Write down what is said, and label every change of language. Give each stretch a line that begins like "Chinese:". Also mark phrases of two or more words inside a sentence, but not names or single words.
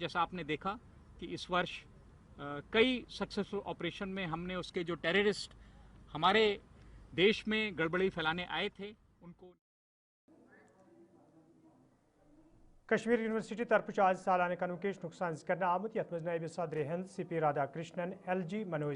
Hindi: जैसा आपने देखा कि इस वर्ष कई
English: successful operation
Hindi: में हमने उसके जो टेररिस्ट हमारे देश में गड़बड़ी फैलाने आए थे उनको।
Kashmiri: कश्मीर यूनिवर्सिटी तरफ आज सालाना कन्वोकेशन संज कर आमुत यथ मज नायब सदर हिंद CP राधाकृष्णन LG मनोज